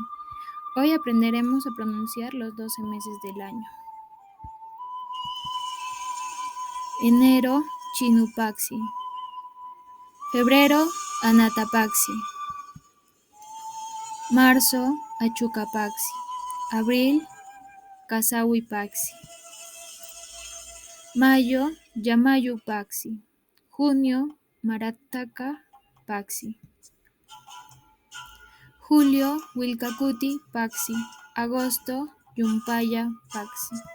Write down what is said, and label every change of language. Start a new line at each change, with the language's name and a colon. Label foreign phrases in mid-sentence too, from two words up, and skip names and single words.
Spanish: Hoy aprenderemos a pronunciar los 12 meses del año. Enero, Chinupaxi. Febrero, Anatapaxi. Marzo, Achucapaxi. Abril, Casahuipaxi. Mayo, Yamayupaxi. Junio,
Aymara: Marataca Paxi.
Spanish: Julio,
Aymara: Wilcacuti Paxi.
Spanish: Agosto,
Aymara: Yumpaya Paxi.